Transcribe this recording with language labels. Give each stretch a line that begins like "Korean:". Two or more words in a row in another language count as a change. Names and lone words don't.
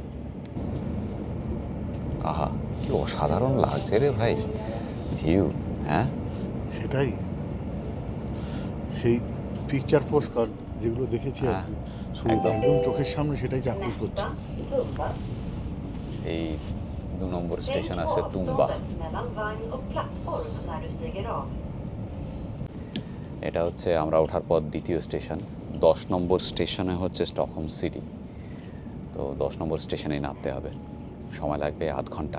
Bangla: আহা, কি অসাধারণ লাগছে রে ভাই ভিউ। হ্যাঁ, সেটাই, সেই পিকচার পোস্ট কার্ড যেগুলো দেখেছি আর হ্যাঁ, কি, সুবিধা একদম চোখের সামনে সেটাই চাক্ষুষ করছে। এই 2 নম্বর স্টেশন আছে তুম্বা।
Swedish: Mellan vagn och plattform när du stiger av.
Bangla: এটা হচ্ছে আমরা ওঠার পর দ্বিতীয় স্টেশন। 10 নম্বর স্টেশনে হচ্ছে স্টকহোম সিটি, তো 10 নম্বর স্টেশনে নামতে হবে, সময় লাগবে আধ ঘন্টা।